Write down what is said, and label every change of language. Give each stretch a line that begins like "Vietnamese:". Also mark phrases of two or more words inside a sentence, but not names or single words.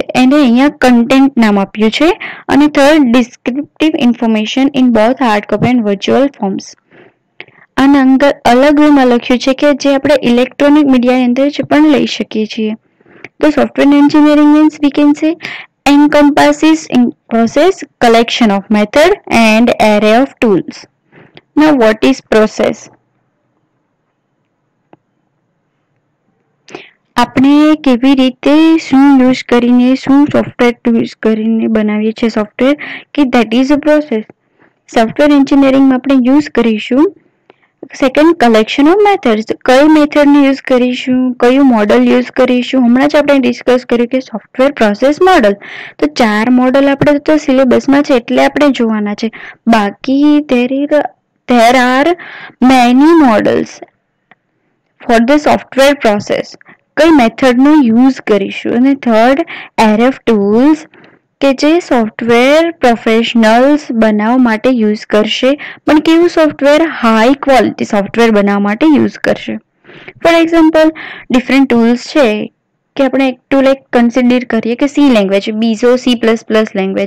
Gujarati: એને અહીંયા કન્ટેન્ટ નામ આપ્યું છે.
English: અને third, descriptive information in both hard copy and virtual forms.
Gujarati: આના અંદર અલગ વેમાં લખ્યું છે કે જે આપણે ઇલેક્ટ્રોનિક મીડિયાની અંદર જે પણ લઈ શકીએ છીએ.
English: તો software engineering means we can say encompasses in process, collection of method and array of tools. Now what is process?
Gujarati: આપણે કેવી રીતે શું યુઝ કરીને, શું સોફ્ટવેર યુઝ કરીને બનાવીએ છીએ સોફ્ટવેર, કે
English: that is a process. software engineering
Gujarati: આપણે યુઝ કરીશું.
English: second, collection of methods.
Gujarati: કઈ મેથડને યુઝ કરીશું, કયું મોડલ યુઝ કરીશું. હમણાં જ આપણે ડિસ્કસ કર્યું કે
English: software process model.
Gujarati: તો 4 મોડલ આપણે તો સિલેબસમાં છે એટલે આપણે જોવાના છે.
English: બાકી there are many models for the software process.
Gujarati: કઈ મેથડનો યુઝ કરીશું. અને
English: third, array of tools
Gujarati: કે જે
English: software professionals
Gujarati: બનાવવા માટે યુઝ કરશે, પણ કેવું સોફ્ટવેર?
English: high quality software
Gujarati: બનાવવા માટે યુઝ કરશે.
English: for example, different tools
Gujarati: છે કે આપણે એક ટૂલ એક કન્સિડર કરીએ કે
English: C language,
Gujarati: બીજો C++ લેંગ્વેજ.